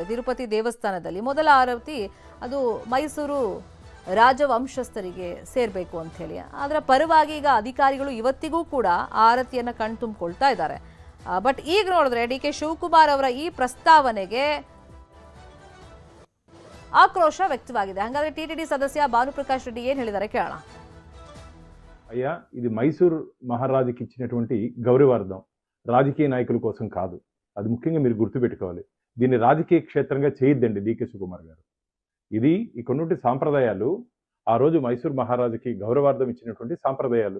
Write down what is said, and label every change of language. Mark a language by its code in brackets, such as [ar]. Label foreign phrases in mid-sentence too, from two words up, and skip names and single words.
[kn] ತಿರುಪತಿ ದೇವಸ್ಥಾನದಲ್ಲಿ ಮೊದಲ ಆರತಿ ಅದು ಮೈಸೂರು ರಾಜವಂಶಸ್ಥರಿಗೆ ಸೇರ್ಬೇಕು ಅಂತ ಹೇಳಿ, ಅದರ ಪರವಾಗಿ ಈಗ ಅಧಿಕಾರಿಗಳು ಇವತ್ತಿಗೂ ಕೂಡ ಆರತಿಯನ್ನ ಕಣ್ತುಂಬಿಕೊಳ್ತಾ ಇದ್ದಾರೆ. ಬಟ್ ಈಗ ನೋಡಿದ್ರೆ ಡಿ ಕೆ ಶಿವಕುಮಾರ್ ಅವರ ಈ ಪ್ರಸ್ತಾವನೆಗೆ ಆಕ್ರೋಶ ವ್ಯಕ್ತವಾಗಿದೆ. ಹಾಗಾದ್ರೆ ಟಿಟಿಡಿ ಸದಸ್ಯ ಭಾನುಪ್ರಕಾಶ್ ರೆಡ್ಡಿ ಏನ್ ಹೇಳಿದ್ದಾರೆ ಕೇಳೋಣ. [te] అయ్యా ఇది మైసూర్ మహారాజుకి ఇచ్చినటువంటి గౌరవార్థం, రాజకీయ నాయకుల కోసం కాదు. అది ముఖ్యంగా మీరు గుర్తుపెట్టుకోవాలి. దీన్ని రాజకీయ క్షేత్రంగా చేయొద్దండి డికే శివకుమార్ గారు. ఇది ఇక్కడున్నటువంటి సాంప్రదాయాలు, ఆ రోజు మైసూర్ మహారాజుకి గౌరవార్థం ఇచ్చినటువంటి సాంప్రదాయాలు.